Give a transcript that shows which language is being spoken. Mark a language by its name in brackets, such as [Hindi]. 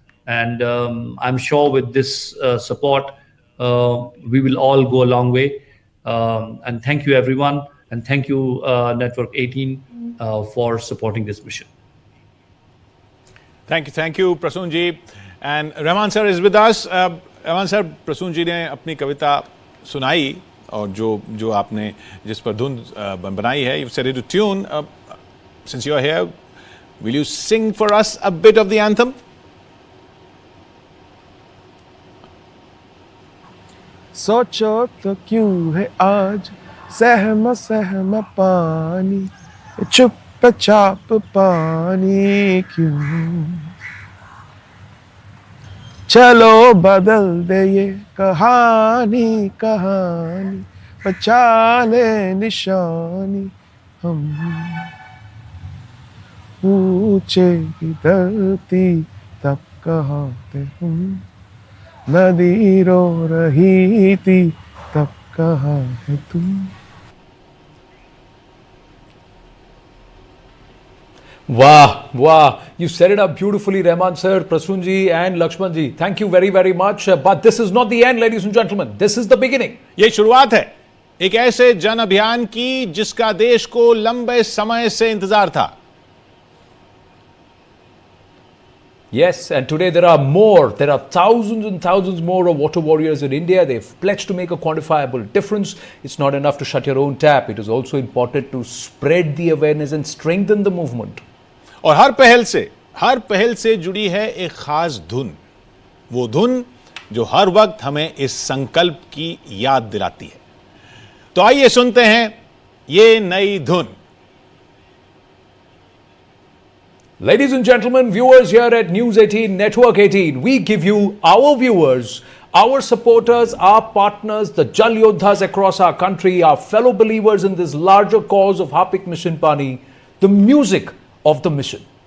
[English] And I'm sure with this support, we will all go a long way. And thank you, everyone. And thank you, Network 18, for supporting this mission. Thank you, Prasun ji. And Rahman sir is with us. [Hindi] Rahman sir, Prasun ji ने अपनी कविता सुनाई और जो आपने जिस पर धुन बनाई है, [English] you've set it to tune. Since you're here, will you sing for us a bit of the anthem? [Hindi] सोचो तो क्यों है आज सहमा सहमा पानी, चुपचाप पानी क्यों। चलो बदल दे ये कहानी कहानी, बचा ले निशानी हम। पूछेगी धरती तब कहाँ थे हम, नदी रो रही थी तब कहाँ है तुम। [English] Wow, wow. You set it up beautifully, Rahman sir, Prasun ji and Lakshman ji. Thank you very, very much. But this is not the end, ladies and gentlemen. This is the beginning. [Hindi] ये शुरुआत है एक ऐसे जन अभियान की जिसका देश को लंबे समय से इंतजार था। [English] Yes, and today there are more. There are thousands and thousands more of water warriors in India. They've pledged to make a quantifiable difference. It's not enough to shut your own tap. It is also important to spread the awareness and strengthen the movement. [Hindi] और हर पहल से जुड़ी है एक खास धुन, वो धुन जो हर वक्त हमें इस संकल्प की याद दिलाती है। तो आइए सुनते हैं ये नई धुन। [English] Ladies and gentlemen, viewers here at News 18, Network 18, we give you our viewers, our supporters, our partners, the Jal Yodhas across our country, our fellow believers in this larger cause of Harpik Mission Pani, the music of the mission.